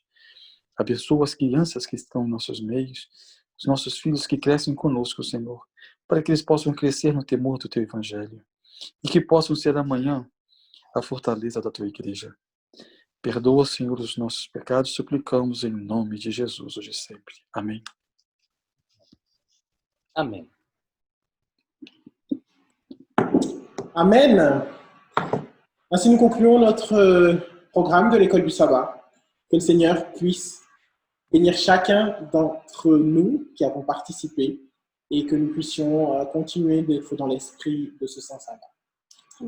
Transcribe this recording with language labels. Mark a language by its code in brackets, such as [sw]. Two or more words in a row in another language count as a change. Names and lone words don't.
[pt] Abençoa as crianças que estão em nossos meios, os nossos filhos que crescem conosco, Senhor, para que eles possam crescer no temor do teu evangelho e que possam ser amanhã a fortaleza da tua igreja. Perdoa, Senhor, os nossos pecados, suplicamos em nome de Jesus hoje e sempre. Amém. Amém. [fr] Amen. Ainsi, nous concluons notre programme de l'école du sabbat. Que le Seigneur puisse bénir chacun d'entre nous qui avons participé et que nous puissions continuer d'être dans l'esprit de ce saint sabbat.